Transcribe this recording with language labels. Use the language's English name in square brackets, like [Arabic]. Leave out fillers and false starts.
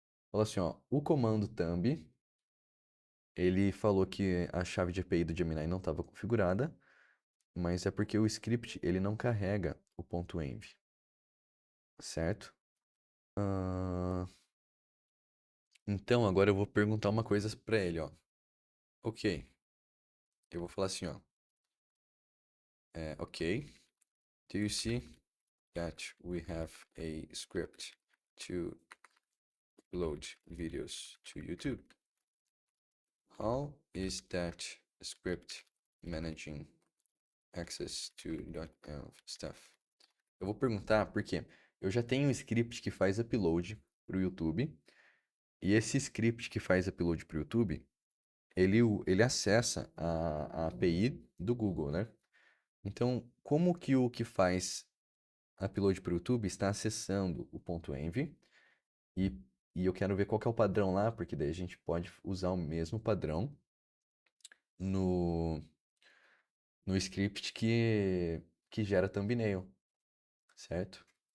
[Portuguese] Falou assim, ó, o comando thumb, ele falou que a chave de API do Gemini não estava configurada. Mas é porque o script ele não carrega o ponto .env, certo? Ah, então agora eu vou perguntar uma coisa para ele, ó. Ok, eu vou falar assim, ó. [English] Ok, do you see that we have a script to upload videos to YouTube? How is that script managing access to stuff? [Portuguese] Eu vou perguntar porque eu já tenho um script que faz upload para o YouTube. E esse script que faz upload para o YouTube, ele acessa a API do Google, né? Então, como que o que faz upload para o YouTube está acessando o ponto .env e, e eu quero ver qual que é o padrão lá, porque daí a gente pode usar o mesmo padrão no, no script que gera thumbnail, certo?